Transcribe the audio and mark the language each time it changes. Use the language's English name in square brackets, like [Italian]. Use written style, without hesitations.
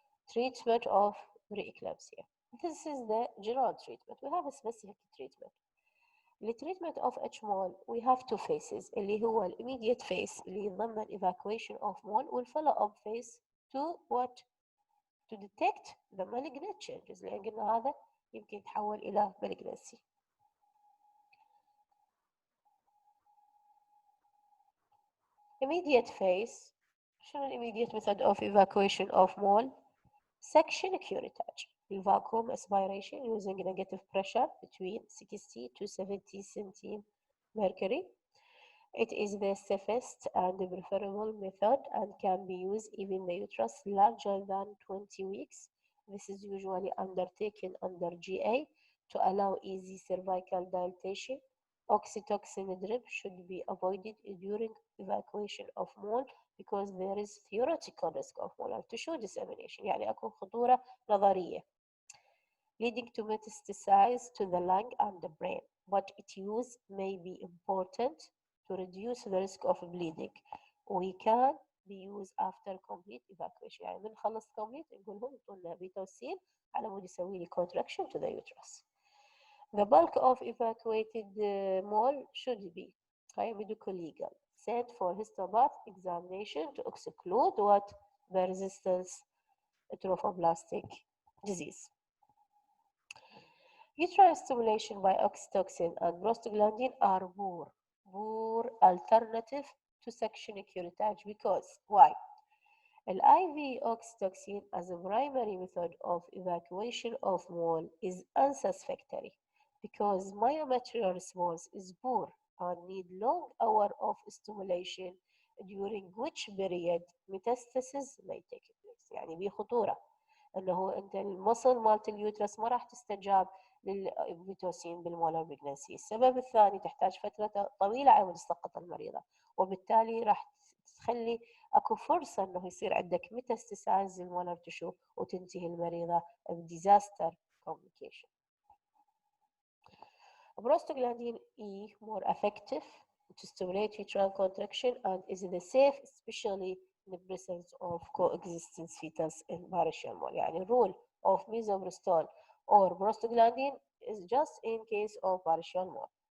[English] Treatment of preeclampsia. This is the general treatment. We have a specific treatment. The treatment of H-mole, we have two phases. [Arabic] اللي هو [English] immediate phase [Arabic] اللي يتضمن [English] evacuation of mole والfollow-up phase to what? To detect the malignant changes. [Arabic] لأن قلنا هذا يمكن يتحول إلى malignancy. [English] Immediate phase. [Arabic] شنو [English] immediate method of evacuation of mole? Section curettage. Vacuum aspiration using negative pressure between 60 to 70 centimeters mercury. It is the safest and preferable method and can be used even the uterus larger than 20 weeks. This is usually undertaken under GA to allow easy cervical dilatation. Oxytocin drip should be avoided during evacuation of mole because there is theoretical risk of molar tissue dissemination. [Arabic] يعني أكون خطورة نظرية [English] leading to metastasize to the lung and the brain, but its use may be important to reduce the risk of bleeding. We can be used after complete evacuation. [Arabic] يعني من خلص complete نقول لهم يعطونا بيتوسين على مود يسوي لي [English] contraction to the uterus. The bulk of evacuated mole should be medical legal sent for histopath examination to exclude what persistent trophoblastic disease. Uterine stimulation by oxytocin and prostaglandin are poor alternative to section curettage because why? The IV oxytocin as a primary method of evacuation of mole is unsatisfactory because myometrial response is poor and need long hours of stimulation during which period metastasis may take place. [Arabic] يعني بخطورة انه انت المصل مالت اليوترس ما راح تستجاب للفيتوسين بالمولر بريجنسي. السبب الثاني تحتاج فترة طويلة على تسقط المريضة وبالتالي راح تخلي اكو فرصة انه يصير عندك ميتاستاسايز المولر تشو وتنتهي المريضة بديزاستر كومبليكيشن. [English] Prostaglandin E more effective to stimulate uterine contraction and is the safe especially in the presence of coexistence fetus in partial mole. [Arabic] يعني [English] rule of misoprostol or prostaglandin is just in case of partial mole.